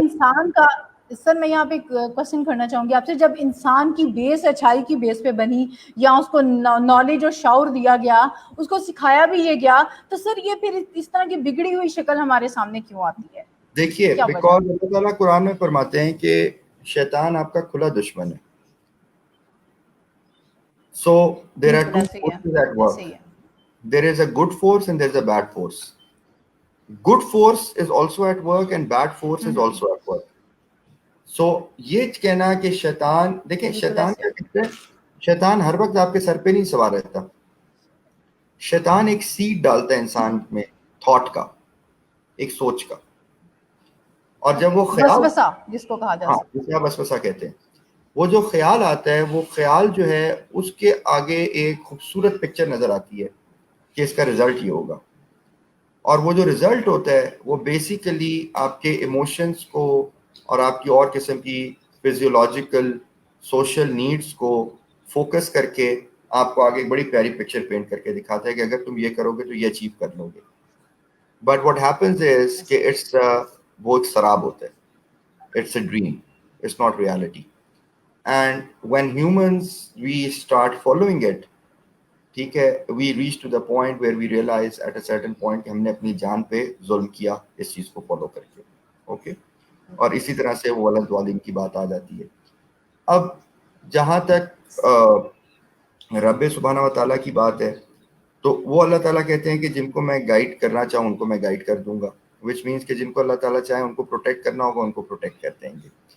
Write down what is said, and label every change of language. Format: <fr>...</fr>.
<ur>انسان کا سر میں یہاں پہ کوشچن کرنا چاہوں گی آپ سے, جب انسان کی بیس اچھائی کی بیس پہ بنی یا اس کو نالج اور شعور دیا گیا, اس کو سکھایا بھی یہ گیا, تو سر یہ پھر اس طرح کی بگڑی ہوئی شکل ہمارے سامنے کیوں آتی ہے؟ دیکھیے, بیکاز اللہ تعالیٰ قرآن میں فرماتے ہیں کہ شیطان آپ کا کھلا دشمن ہے.</ur> <en>So there are two forces at work. There is a good force and there is a bad force. Good force is also at work and bad force is also at work. So</en> <ur>یہ کہنا کہ شیطان, دیکھیں شیطان کیا کہتے ہیں, شیطان ہر وقت آپ کے سر پہ نہیں سوار رہتا. شیطان ایک سیڈ ڈالتا ہے انسان میں, تھاٹ کا, ایک سوچ کا, اور جب وہ خیال, وسوسہ جس کو کہا جاتا ہے, جسے آپ وسوسہ کہتے ہیں, وہ جو خیال آتا ہے وہ خیال جو ہے اس کے آگے ایک خوبصورت پکچر نظر آتی ہے کہ اس کا رزلٹ یہ ہوگا, اور وہ جو رزلٹ ہوتا ہے وہ بیسیکلی آپ کے ایموشنز کو اور آپ کی اور قسم کی فزیولوجیکل سوشل نیڈز کو فوکس کر کے آپ کو آگے ایک بڑی پیاری پکچر پینٹ کر کے دکھاتا ہے کہ اگر تم یہ کرو گے تو یہ اچیو کر لو گے.</ur> <en>but what happens is</en> <ur>کہ</ur> <en>it's</en> <ur>وہ ایک سراب ہوتا ہے,</ur> <en>It's a dream, it's not reality. And when humans we start following it,</en> <ur>ٹھیک ہے,</ur> <en>we reach to the point where we realize at a certain point</en> <ur>کہ ہم نے اپنی جان پہ ظلم کیا اس چیز کو فالو کر کے. اوکے. اور اسی طرح سے وہ ولد والدین کی بات آ جاتی ہے. اب جہاں تک رب سبحانہ و تعالیٰ کی بات ہے تو وہ اللہ تعالیٰ کہتے ہیں کہ جن کو میں گائیڈ کرنا چاہوں ان کو میں گائیڈ کر دوں گا,</ur> <en>which means</en> <ur>کہ جن کو اللہ تعالیٰ چاہے ان کو پروٹیکٹ کرنا ہوگا ان کو پروٹیکٹ کر دیں گے.</ur>